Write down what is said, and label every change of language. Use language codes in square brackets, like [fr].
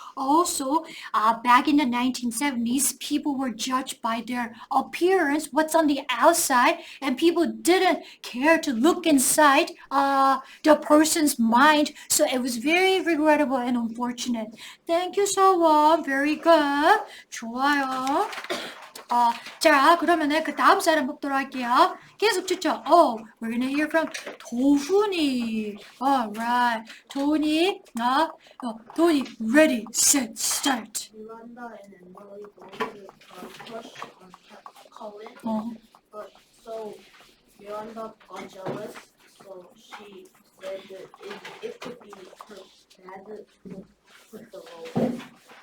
[en] Also, back in the 1970s, people were judged by their appearance, what's on the outside, and people didn't care to look inside the person's mind. So it was very regrettable and unfortunate. Thank you, Sawon. Very good. 좋아요. [ko] 자, 그러면은 그 다음 사람 뽑도록 할게요. 계속 추천. [en] Oh, we're gonna hear from 도훈이. Alright. 도훈이. 도훈이. Ready, set, start. Miranda and Emily both had a crush on Colin, but so Miranda got jealous, so she said that it could be her dad who put the role.